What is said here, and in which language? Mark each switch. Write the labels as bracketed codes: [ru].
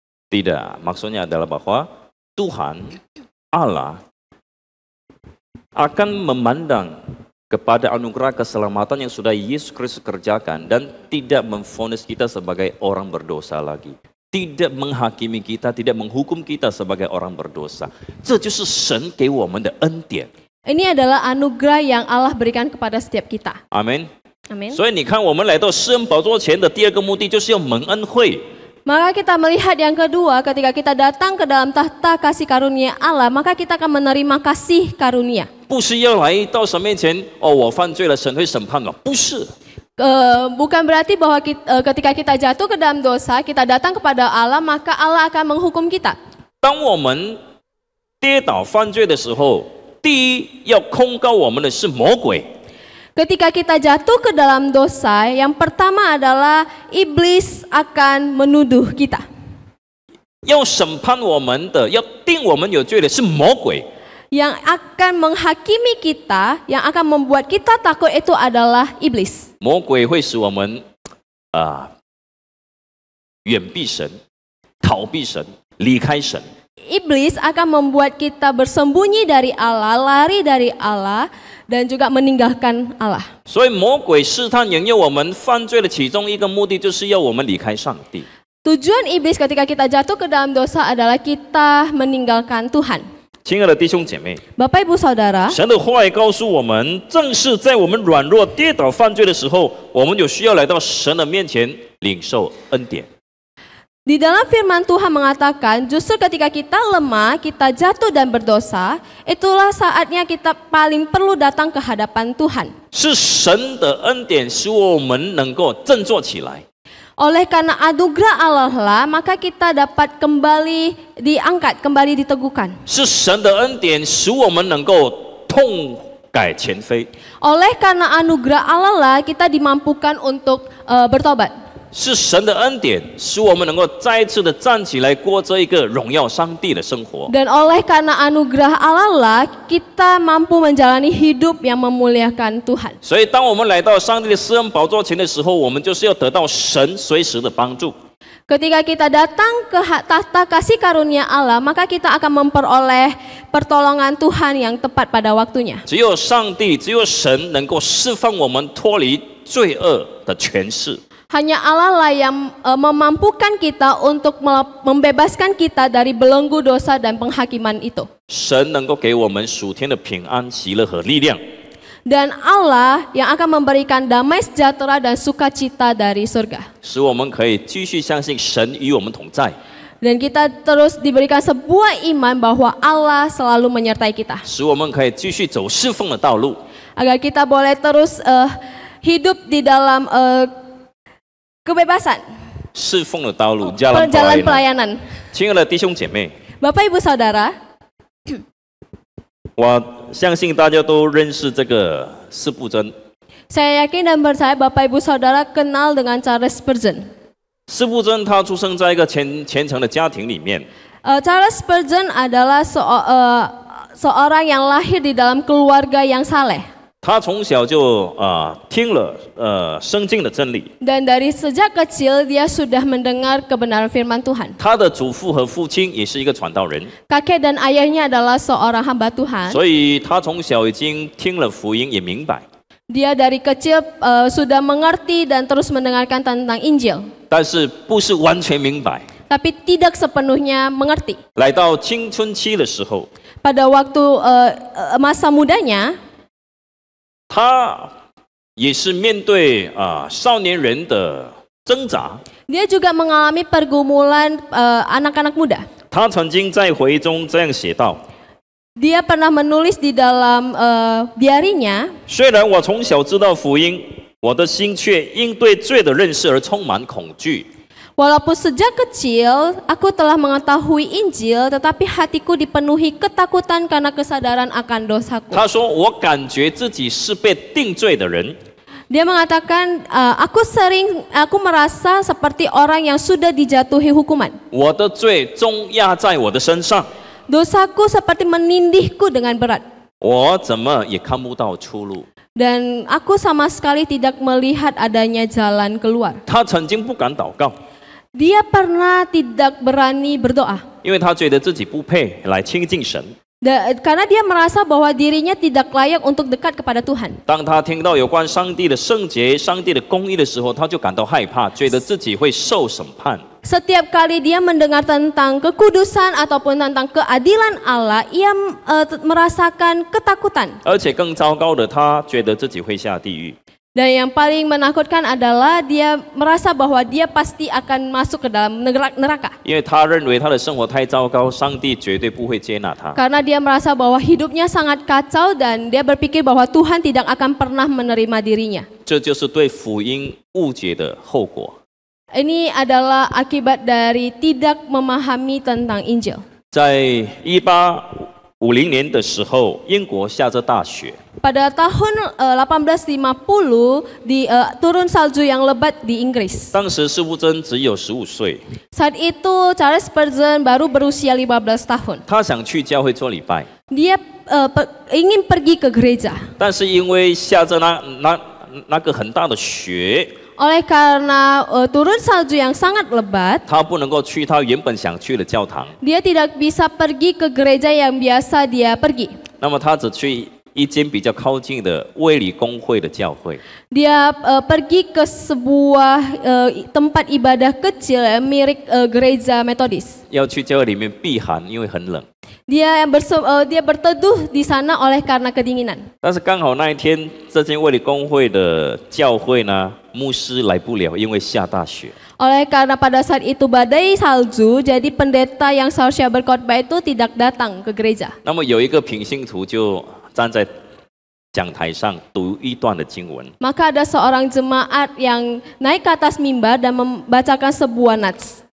[id] Tidak, maksudnya adalah bahwa Tuhan Allah akan memandang kepada anugerah keselamatan yang sudah Yesus Kristus kerjakan dan tidak memvonis kita sebagai orang berdosa lagi. Tidak menghakimi kita, tidak menghukum kita sebagai orang berdosa. [zh] 这就是神给我们的恩典。 [id] Ini adalah anugerah yang Allah berikan kepada setiap kita. Amin. Amin. [zh] 所以你看，我们来到施恩宝座前的第二个目的，就是要蒙恩惠。 [id] Maka kita melihat yang kedua, ketika kita datang ke dalam tahta kasih karunia Allah, maka kita akan menerima kasih karunia. [zh] 不是要来到神面前，哦，我犯罪了，神会审判我。不是， [id] Bukan berarti bahwa ketika kita jatuh ke dalam dosa, kita datang kepada Allah, maka Allah akan menghukum kita. [zh] 当我们跌倒犯罪的时候，第一要控告我们的是魔鬼。 [id] Ketika kita jatuh ke dalam dosa, yang pertama adalah iblis akan menuduh kita. [zh] 要审判我们的，要定我们有罪的是魔鬼。 [id] Yang akan menghakimi kita, yang akan membuat kita takut itu adalah iblis. [zh] 魔鬼会使我们远避神、逃避神、离开神。 [id] Iblis akan membuat kita bersembunyi dari Allah, lari dari Allah, dan juga meninggalkan Allah. [zh] 所以魔鬼试探引诱我们犯罪的其中一个目的，就是要我们离开上帝。 [id] Tujuan iblis ketika kita jatuh ke dalam dosa adalah kita meninggalkan Tuhan. [zh] 亲爱的弟兄姐妹， [id] Bapak Ibu Saudara, [zh] 神的话语告诉我们，正是在我们软弱、跌倒、犯罪的时候，我们有需要来到神的面前领受恩典。 [id] di dalam firman Tuhan mengatakan, justru ketika kita lemah, kita jatuh dan berdosa, itulah saatnya kita paling perlu datang ke hadapan Tuhan. [zh] 是神的恩典使我们能够振作起来。 [id] Oleh karena anugerah Allah lah, maka kita dapat kembali diangkat, kembali diteguhkan. [zh] 是神的恩典使我们能够痛改前非。 [id] Oleh karena anugerah Allah lah, kita dimampukan untuk bertobat. [zh] 是神的恩典使我们能够再一次的站起来，过着一个荣耀上帝的生活。 [id] Dan oleh karena anugerah Allah lah, kita mampu menjalani hidup yang memuliakan Tuhan. [zh] 所以，当我们来到上帝的施恩宝座前的时候，我们就是要得到神随时的帮助。 [id] Ketika kita datang ke tahta kasih karunia Allah, maka kita akan memperoleh pertolongan Tuhan yang tepat pada waktunya. [zh] 只有上帝，只有神能够释放我们脱离罪恶的权势。 [id] Hanya Allah lah yang memampukan kita untuk membebaskan kita dari belenggu dosa dan penghakiman itu. [zh] 神能够给我们属天的平安、喜乐和力量。 [id] Dan Allah yang akan memberikan damai sejahtera dan sukacita dari surga. [zh] 使我们可以继续相信神与我们同在， [id] Dan kita terus diberikan sebuah iman bahwa Allah selalu menyertai kita. [zh] 使我们可以继续走侍奉的道路， [id] Agar kita boleh terus hidup di dalam kebebasan, [zh] 侍奉的道路， [id] jalan perjalanan pelayanan。 pelayanan. [zh] 亲爱的弟兄姐妹， [id] Bapak Ibu Saudara, [zh] 我相信大家都认识这个司布真。 [id] saya yakin dan percaya Bapak Ibu Saudara kenal dengan Charles Spurgeon. [zh] 司布真他出生在一个虔诚的家庭里面， [id] Charles Spurgeon adalah seorang yang lahir di dalam keluarga yang saleh. [zh] 他从小就听了圣经的真理。 [id] Dan dari sejak kecil dia sudah mendengar kebenaran firman Tuhan. [zh] 他的祖父和父亲也是一个传道人， [id] Kakek dan ayahnya adalah seorang hamba Tuhan. [zh] 所以他从小已经听了福音，也明白。 [id] Dia dari kecil sudah mengerti dan terus mendengarkan tentang Injil. [zh] 但是不是完全明白。 [id] Tapi tidak sepenuhnya mengerti. [zh] 来到青春期的时候， [id] Pada waktu masa mudanya, [zh] 他也是面对少年人的挣扎。 [id] dia juga mengalami pergumulan anak-anak muda. [zh] 他曾经在回忆中这样写道： [id] Dia pernah menulis di dalam diarinya, [zh] 虽然我从小知道福音，我的心却因对罪的认识而充满恐惧。 [id] Walaupun sejak kecil aku telah mengetahui Injil, tetapi hatiku dipenuhi ketakutan karena kesadaran akan dosaku. [zh] 他说：“我感觉自己是被定罪的人， [id] Dia mengatakan, aku merasa seperti orang yang sudah dijatuhi hukuman. [zh] 我的罪重压在我的身上， [id] Dosaku seperti menindihku dengan berat. [zh] 我怎么也看不到出路。” [id] Dan aku sama sekali tidak melihat adanya jalan keluar. [zh] 他曾经不敢祷告， [id] Dia pernah tidak berani berdoa. [zh] 因为他觉得自己不配来亲近神。 [id] Karena dia merasa bahwa dirinya tidak layak untuk dekat kepada Tuhan. [zh] 当他听到有关上帝的圣洁、上帝的公义的时候，他就感到害怕，觉得自己会受审判。 [id] Setiap kali dia mendengar tentang kekudusan ataupun tentang keadilan Allah, ia merasakan ketakutan. [zh] 而且更糟糕的，他觉得自己会下地狱。 [id] Dan yang paling menakutkan adalah dia merasa bahwa dia pasti akan masuk ke dalam neraka. [zh] 因为他认为他的生活太糟糕，上帝绝对不会接纳他。 [id] Karena dia merasa bahwa hidupnya sangat kacau dan dia berpikir bahwa Tuhan tidak akan pernah menerima dirinya. [zh] 这就是对福音误解的后果。 [id] Ini adalah akibat dari tidak memahami tentang Injil. [zh] 在1850年的时候，英国下着大雪， [id] Pada tahun 1850 turun salju yang lebat di Inggris. [zh] 当时施布真只有15岁， [id] Saat itu Charles Spurgeon baru berusia 15 tahun. [zh] 他想去教会做礼拜， [id] Dia ingin pergi ke gereja. [zh] 但是因为下着那个很大的雪， [id] Oleh karena turun salju yang sangat lebat, [zh] 他不能够去他原本想去的教堂， [id] dia tidak bisa pergi ke gereja yang biasa dia pergi. [zh] 那么他只去一间比较靠近的卫理公会的教会。 [id] Dia pergi ke sebuah tempat ibadah kecil mirip gereja Metodis. [zh] 要去教会里面避寒，因为很冷。 [id] Dia berteduh di sana oleh karena kedinginan. [zh] 但是刚好那一天，这间卫理公会的教会呢，牧师来不了，因为下大雪。 [id] Oleh karena pada saat itu badai salju, jadi pendeta yang seharusnya berkhotbah itu tidak datang ke gereja. [zh] 那么有一个平信徒就站在讲台上读一段的经文， [id] Maka ada seorang jemaat yang naik ke atas mimbar dan membacakan sebuah nats.